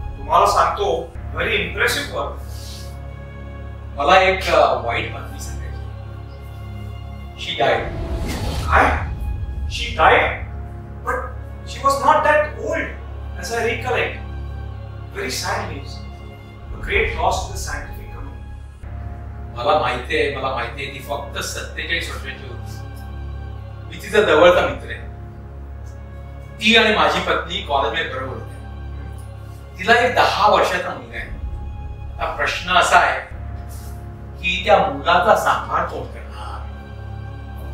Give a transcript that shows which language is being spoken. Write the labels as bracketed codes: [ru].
[mr] तुम्हाला सांगतो, [en] Very impressive work. [mr] मला एक वाईट बातमी सांगायची. [en] She died. [mr] काय? [en] She died? But she was not that old as I recollect. Very sad news. A great loss to the scientific community. [mr] मला माहितीये ती फक्त 47 वर्षाची होती. मी तिचा जवळचा मित्र आहे. ती आणि माझी पत्नी कॉलेजमध्ये बरोबर होत्या. तिला एक 10 वर्षाचा मुलगा आहे. आता प्रश्न असा आहे की त्या मुलाचा सांभाळ कोण करणार?